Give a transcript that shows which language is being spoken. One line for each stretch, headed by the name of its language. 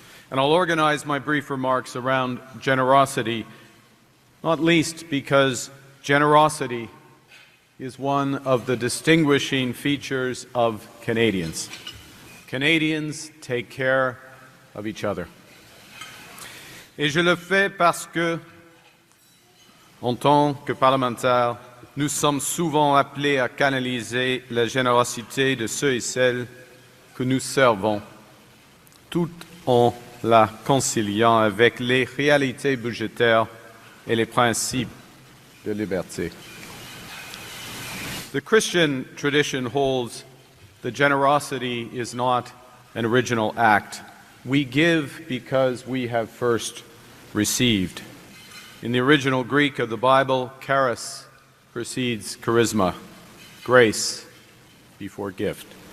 English: And I'll organize my brief remarks around generosity, not least because generosity is one of the distinguishing features of Canadians. Canadians take care of each other.
French: Et je le fais parce que, en tant que parlementaires, nous sommes souvent appelés à canaliser la générosité de ceux et celles que nous servons, tout en la conciliant avec les réalités budgétaires et les principes de liberté.
English: The Christian tradition holds that generosity is not an original act. We give because we have first received. In the original Greek of the Bible, charis precedes charisma, grace before gift.